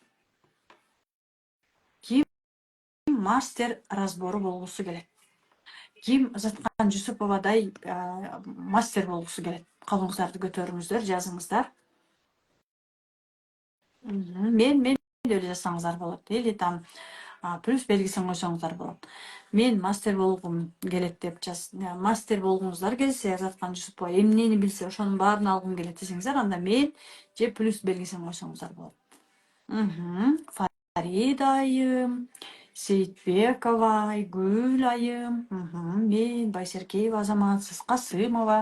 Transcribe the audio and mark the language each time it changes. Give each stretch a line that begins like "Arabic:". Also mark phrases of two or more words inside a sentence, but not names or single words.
Kyrgyz: Ким мастер разбору болгусу келет? Ким Заткан Жусуповадай мастер болгусу келет? Колуңуздарды көтөрүңүздөр, жазыңыздар. Мен деле жазсаңыздар болот.
Russian: Или там
Kyrgyz: плюс белгисин койсоңуздар болот. Мен мастер болгум келет деп мастер болгуңуздар келсе, Заткан Жусупова эмнени билсе ошонун баарын алгым келет десеңиздер, анда мен же плюс белгисин койсоңуздар болот. Фарида айым, Сейитбекова Айгүл айым, мен Байсеркеева Азамат, сиз Касымова.